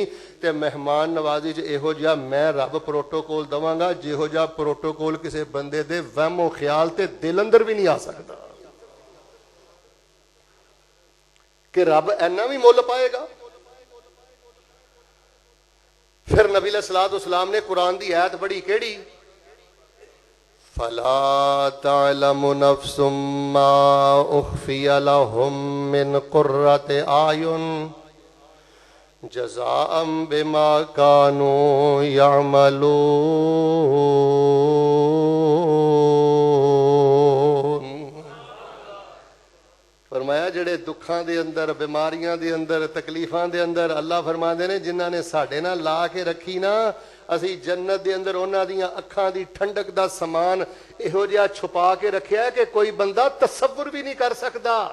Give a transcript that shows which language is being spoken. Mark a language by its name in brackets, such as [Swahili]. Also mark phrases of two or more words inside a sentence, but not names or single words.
[Punjabi] تے مہمان نوازی چ ایہو جیہا میں رب پروٹوکول دواں گا جیہو جیہا پروٹوکول کسی بندے دے وہم و خیال تے دل اندر بھی نہیں آ سکتا کہ رب اینا بھی مل پائے گا. [Urdu] پھر نبی [Arabic] عليه الصلاة والسلام [Urdu] نے قرآن کی آیت پڑھی، کیہڑی? [Arabic] فلا تعلم نفس ما أخفي لهم من قرة أعين جزاء بما كانوا يعملون. [Punjabi] فرمایا جیہڑے دکھاں دے اندر، بیماریاں دے اندر، تکلیفاں دے اندر اللہ فرماتے نے جنہاں نے ساڈے نال لا کے رکھی نا، اسی جنت دے اندر اوہناں دیاں اکھاں دی ٹھنڈک دا سامان ایہو جیہا چھپا کے رکھیا ہے کہ کوئی بندہ تصور بھی نہیں کر سکدا.